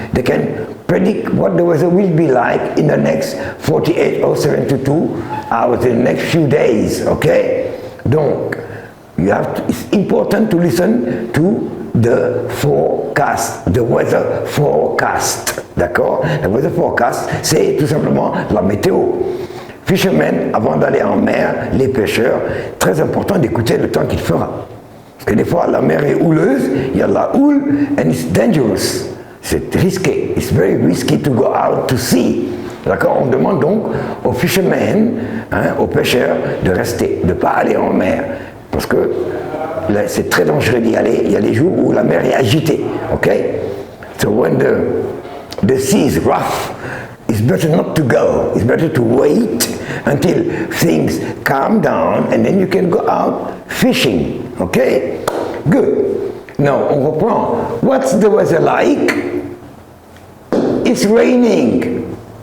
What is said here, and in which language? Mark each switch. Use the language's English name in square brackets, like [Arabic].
[English] They can predict what the weather will be like in the next 48 or 72 hours, in the next few days. Okay, donc it's important to listen to the forecast, the weather forecast. [French] D'accord? [English] The weather forecast, [French] c'est tout simplement la météo. Fishermen, avant d'aller en mer, les pêcheurs, très important d'écouter le temps qu'il fera. Parce que des fois, la mer est houleuse, il y a de la houle, [English] and it's dangerous. [French] C'est risqué. [English] It's very risky to go out to sea. [French] D'accord? On demande donc aux fishermen, aux pêcheurs, de rester, de ne pas aller en mer. Parce que là, c'est très dangereux d'y aller. Il y a des jours où la mer est agitée. [English] Okay? So when the sea is rough, it's better not to go. It's better to wait until things calm down and then you can go out fishing. Okay? Good. Now, [French] on reprend. [English] What's the weather like? It's raining.